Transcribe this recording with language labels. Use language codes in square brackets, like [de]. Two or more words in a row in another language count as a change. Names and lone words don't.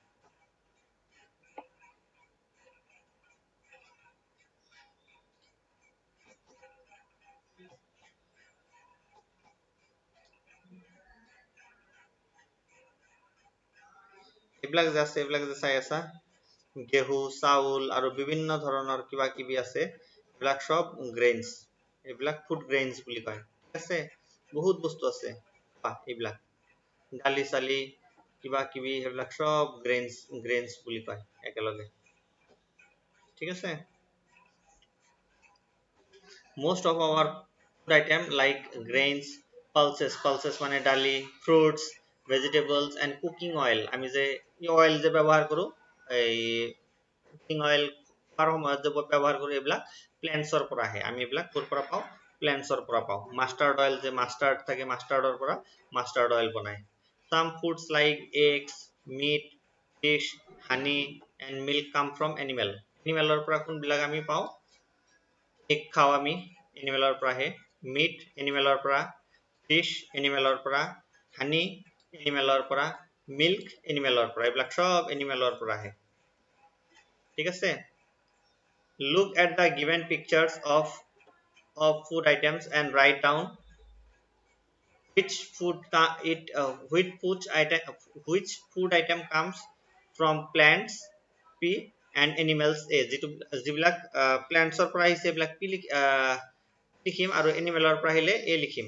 [as] এইবিলাক যে চাই আছা গেহু চাউল আৰু বিভিন্ন ধৰণৰ কিবা কিবি আছে এইবিলাক সব grains এইবিলাক [en] food grains [as] বুলি কয়। ঠিক আছে বহুত বস্তু আছে এইবিলাক দালি চালি কিবা কিবি সেইবিলাক সব grains বুলি কয় একেলগে। ঠিক আছে [en] most of our food item like grains, pulses [as] মানে দালি, [en] fruits, vegetables and cooking oil [as] আমি যে oil যে ব্যবহার কৰো এই [en] cooking oil [as] খোৱাৰ সময়ত যে ব্যবহার কৰো এইবিলাক plants পৰা আহে। আমি এইবিলাক ক'ৰ পৰা পাওঁ plants পৰা পাওঁ। [en] mustard oil [as] যে mustard থাকে mustardৰ পৰা [en] mustard oil [as] বনায়। [en] some foods like eggs, meat, fish, honey and milk come from [as] animalৰ পৰা কোনবিলাক আমি পাওঁ egg খাওঁ আমি এনিমেলৰ পৰা আহে meat এনিমেলৰ পৰা fish এনিমেলৰ পৰা honey এনিমেলৰ পৰা milk এনিমেলৰ পৰা এইবিলাক সব এনিমেলৰ পৰা আহে। ঠিক আছে [en] look at the given pictures of food items and write down which food item comes from plants P and animals A [as] যিবিলাক plants পৰা আহিছে এইবিলাক P লিখিম আৰু এনিমেলৰ পৰা আহিলে A লিখিম।